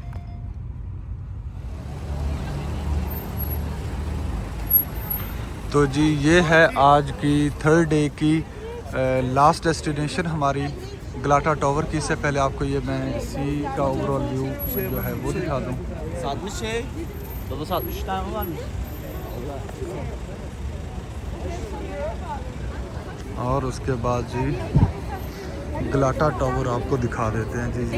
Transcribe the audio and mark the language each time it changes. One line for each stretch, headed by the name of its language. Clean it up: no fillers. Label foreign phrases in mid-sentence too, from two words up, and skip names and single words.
Hindi: तो जी ये है आज की
English: third day
Hindi: की
English: last destination
Hindi: हमारी गलाटा टावर की। इससे पहले आपको ये मैं सी का
English: overall view
Hindi: जो है वो दिखा दूँ।
Turkish: 60 şey. Baba 60 tane var mı?
Hindi: और उसके बाद जी गलाटा टावर आपको दिखा देते हैं जी।